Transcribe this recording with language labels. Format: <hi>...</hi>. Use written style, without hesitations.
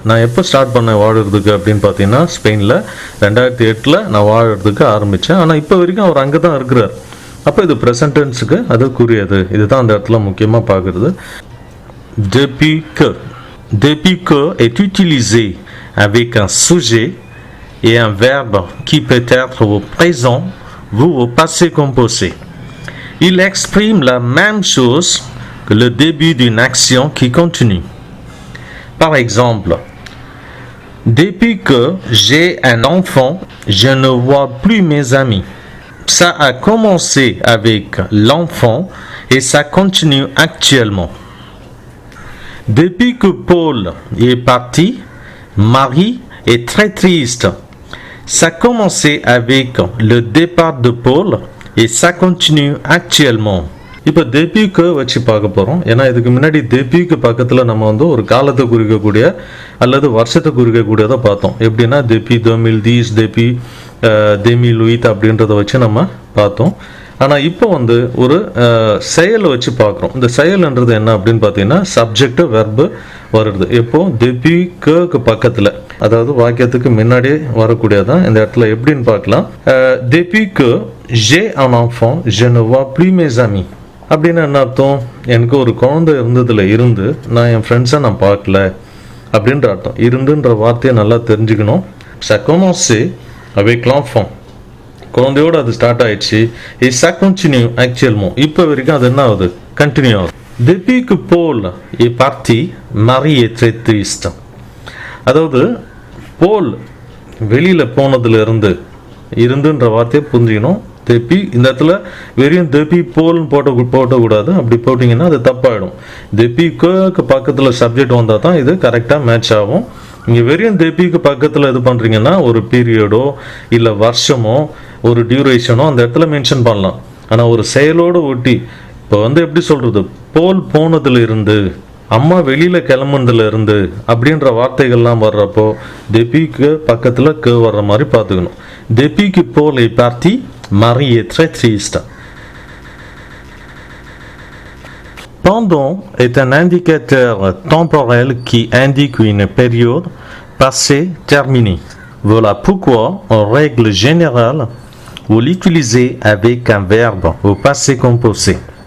<ta>நான் எப்போ ஸ்டார்ட் பண்ணேன் வாழறதுக்கு அப்படின்னு பார்த்தீங்கன்னா, ஸ்பெயினில் 2008 நான் வாழறதுக்கு ஆரம்பித்தேன். ஆனால் இப்போ வரைக்கும் அவர் அங்கே தான் இருக்கிறார். அப்போ இது ப்ரெசன்ட் டென்ஸுக்கு அதுக்குரியது. இதுதான் அந்த இடத்துல முக்கியமாக பார்க்குறது.</ta> <fr>Depuis que est utilisé avec un sujet et un verbe qui peut être au présent ou au passé composé. Il exprime la même chose que le début d'une action qui continue. Par exemple, depuis que j'ai un enfant, je ne vois plus mes amis. Ça a commencé avec l'enfant et ça continue actuellement. Depuis que Paul est parti, Marie est très triste. Ça a commencé avec le départ de Paul et ça continue actuellement.</fr> <ta>இப்போ டெப்பிக்கு வச்சு பார்க்க போகிறோம். ஏன்னா இதுக்கு முன்னாடி டெப்பிக்கு பக்கத்தில் நம்ம ஒரு காலத்தை குறிக்கக்கூடிய அல்லது வருஷத்தை குறிக்கக்கூடியதை பார்த்தோம். எப்படின்னா டெப்பி 2010, டெப்பி 2008 அப்படின்றத வச்சு நம்ம பார்த்தோம். ஆனால் இப்போ ஒரு செயலை வச்சு பார்க்குறோம். இந்த செயல்ன்றது என்ன அப்படின்னு பார்த்தீங்கன்னா, சப்ஜெக்ட் வெர்பு வருது. எப்போ டெப்பிக்கு பக்கத்தில், அதாவது வாக்கியத்துக்கு முன்னாடி வரக்கூடியதான் இந்த இடத்துல எப்படின்னு பார்க்கலாம்.</ta> <fr>டெப்பிக்கு j'ai un enfant, je ne vois plus mes amis.</fr> <ta>அப்படின்னு என்ன அர்த்தம்? எனக்கு ஒரு குழந்தை இருந்ததுல இருந்து நான் என் ஃப்ரெண்ட்ஸை நான் பார்க்கல அப்படின்ற அர்த்தம். இருந்துன்ற வார்த்தையை நல்லா தெரிஞ்சுக்கணும்.</ta> <fr>ça commence avec l'enfant.</fr> <ta>குழந்தையோடு அது ஸ்டார்ட் ஆயிடுச்சு.</ta> <fr>et ça continue actuellement.</fr> <ta>இப்போ வரைக்கும் அது என்ன ஆகுது? கண்டினியூ ஆகுது.</ta> <fr>depuis que Paul est parti, Marie est très triste.</fr> <ta>அதாவது போல் வெளியில் போனதுல இருந்துன்ற வார்த்தையை புரிஞ்சுக்கணும். தெப்பி இந்த இடத்துல வெறும் தெப்பி போல்னு போட்டக்கூடாது. அப்படி போட்டிங்கன்னா அது தப்பாயிடும். தெப்பிக்கு பக்கத்தில் சப்ஜெக்ட் வந்தால் தான் இது கரெக்டாக மேட்ச் ஆகும். இங்கே வெறும் தெப்பிக்கு பக்கத்தில் இது பண்ணுறீங்கன்னா ஒரு பீரியடோ இல்லை வருஷமோ ஒரு டியூரேஷனோ அந்த இடத்துல மென்ஷன் பண்ணலாம். ஆனால் ஒரு செயலோடு ஒட்டி இப்போ வந்து எப்படி சொல்கிறது, போல் போனதுல இருந்து, அம்மா வெளியில் கிளம்புனதுல இருந்து அப்படின்ற வார்த்தைகள்லாம் வர்றப்போ டெபிக்கு பக்கத்தில் க வர்ற மாதிரி பார்த்துக்கணும்.</ta> <fr>டெபிக்கு போல் est parti, Marie est très triste. Pendant est un indicateur temporel qui indique une période passée terminée. Voilà pourquoi, en règle générale, vous l'utilisez avec un verbe au passé composé.</fr>